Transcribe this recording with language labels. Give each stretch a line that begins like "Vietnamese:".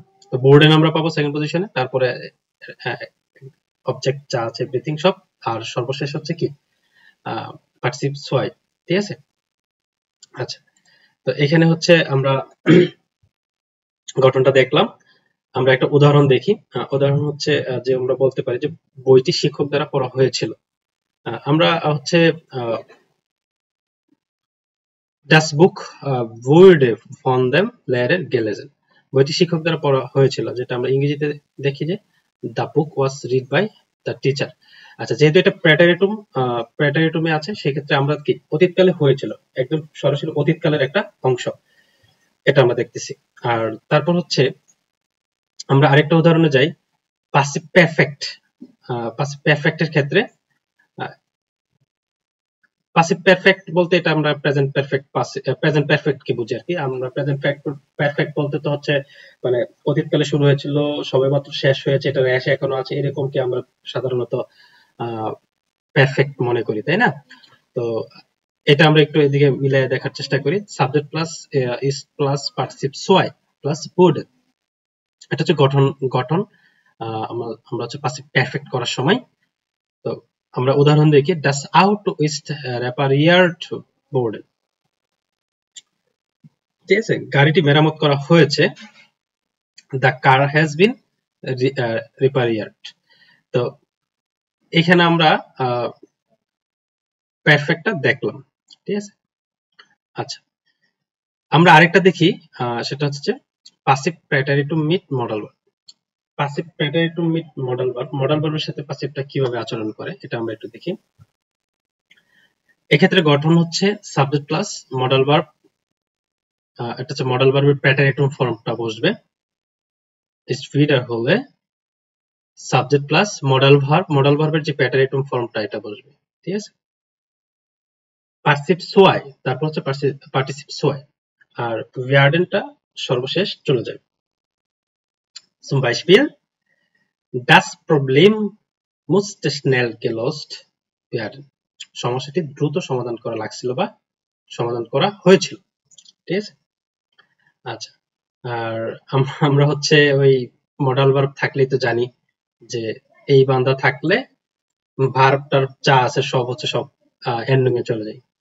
Bangla: তো বোর্ডেন আমরা পাবো সেকেন্ড পজিশনে, তারপরে অবজেক্ট যা আছে এভরিথিং সব, আর সর্বশেষ হচ্ছে কি পার্টিসিপ সোয়াই। ঠিক আছে, আচ্ছা, তো এখানে হচ্ছে আমরা গঠনটা দেখলাম। আমরা একটা উদাহরণ দেখি। উদাহরণ হচ্ছে যে আমরা বলতে পারি যে বইটি শিক্ষক দ্বারা পড়া হয়েছিল। আমরা হচ্ছে
German: Das Buch wurde von dem Lehrer gelesen.
Bangla: বইটি শিক্ষক দ্বারা পড়া হয়েছিল, যেটা আমরা ইংরেজিতে দেখি যে
English: the book was read by the teacher.
Bangla: আচ্ছা, যেহেতু এটা প্রেটারিটুমে আছে, সেক্ষেত্রে আমরা কি অতীতকালে হয়েছিল, একদম সরাসরি অতীতকালের একটা অংশ, এটা আমরা দেখতেছি। আর তারপর হচ্ছে আমরা আরেকটা উদাহরণে যাই, পাসিভ পারফেক্ট। পাসিভ পারফেক্টের ক্ষেত্রে পাসিভ পারফেক্ট বলতে এটা আমরা প্রেজেন্ট পারফেক্ট কি বুঝি আর কি। আমরা প্রেজেন্ট পারফেক্ট বলতে তো হচ্ছে মানে অতীতকালে শুরু হয়েছিল, সবেমাত্র শেষ হয়েছে, এটা রেশ এখনো আছে, এরকম কি আমরা সাধারণত পারফেক্ট মনে করি, তাই না? তো এটা আমরা একটু এদিকে মিলিয়ে দেখার চেষ্টা করি। সাবজেক্ট প্লাস ইস প্লাস পার্টিসিপ সোয়াই প্লাস বুড, এটা হচ্ছে গঠন আমরা হচ্ছে পাসিভ পারফেক্ট করার সময়। তো আমরা উদাহরণ দেখি,
German: das Auto ist repariert worden।
Bangla: ঠিক আছে, গাড়িটি মেরামত করা হয়েছে।
English: the car has been repaired।
Bangla: তো এখানে আমরা পারফেক্টটা দেখলাম, ঠিক আছে। আচ্ছা, আমরা আরেকটা দেখি, সেটা হচ্ছে passive প্রেটারিটুম meet modal verb. Passive প্রেটারিটুম meet modal verb, model ভার্বের সাথে পাসিভটা কিভাবে আচরণ করে এটা আমরা একটু দেখি। এক্ষেত্রে গঠন হচ্ছে সাবজেক্ট প্লাস মডেল ভার্ব। এটা হচ্ছে মডেল ভার্বের প্রেটারিটুম ফর্মটা বসবে, ইস ভিডার হলে subject plus modal verb, model ভার্বের যে প্রেটারিটুম ফর্মটা এটা বসবে, ঠিক আছে। পার্টিসিপ সোয়াই, তারপর হচ্ছে পার্টিসিপ সোয়াই, আর ওয়ার্ডেনটা সর্বশেষ চলে যায়।
German: zum Beispiel das Problem musste schnell gelöst werden।
Bangla: সমস্যাটি দ্রুত সমাধান করা লাগছিল বা সমাধান করা হয়েছিল, ঠিক আছে। আচ্ছা, আর আমরা হচ্ছে ওই মডেল ভার্ব থাকলেই তো জানি যে এই বান্দা থাকলে ভার্বটার যা আছে সব হচ্ছে সব এন্ডিং এ চলে যায়।